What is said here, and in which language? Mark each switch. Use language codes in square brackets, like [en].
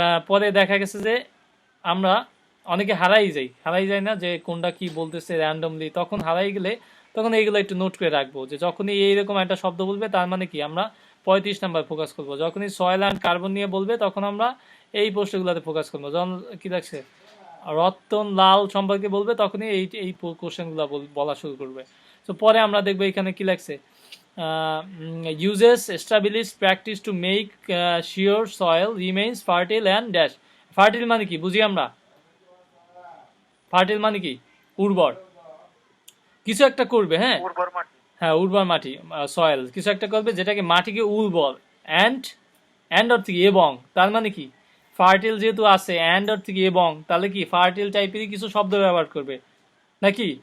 [bn] পরে দেখা গেছে যে আমরা অনেকে হারাই যাই না যে কোনটা কি বলতেছে র্যান্ডমলি, তখন হারাই গেলে তখন এইগুলো একটু নোট করে রাখবো যে যখনই এইরকম একটা শব্দ বলবে তার মানে কি আমরা 35 নাম্বার ফোকাস করবো, যখনই সয়েল অ্যান্ড কার্বন নিয়ে বলবে তখন আমরা এই প্রশ্নগুলোতে ফোকাস করবো, যখন কি লাগছে রতন লাল সম্পর্কে বলবে তখনই এই কোশ্চেনগুলো বলা শুরু করবে। তো পরে আমরা দেখবো এখানে কি লাগছে, [en] uses established practice to make sure soil remains fertile and dash. [bn] Fertile মানে কি বুঝি আমরা? ফার্টাইল মানে কি? উর্বর। কিছু একটা করবে, হ্যাঁ? উর্বর মাটি। হ্যাঁ, উর্বর মাটি, সয়েল কিছু একটা করবে যেটাকে মাটিকে উর্বর। অ্যান্ড অর্থ কি এবং, তার মানে কি ফার্টাইল যেহেতু আছে অ্যান্ড অর্থ কি এবং, তাহলে কি ফার্টাইল টাইপেরই কিছু শব্দ ব্যবহার করবে নাকি?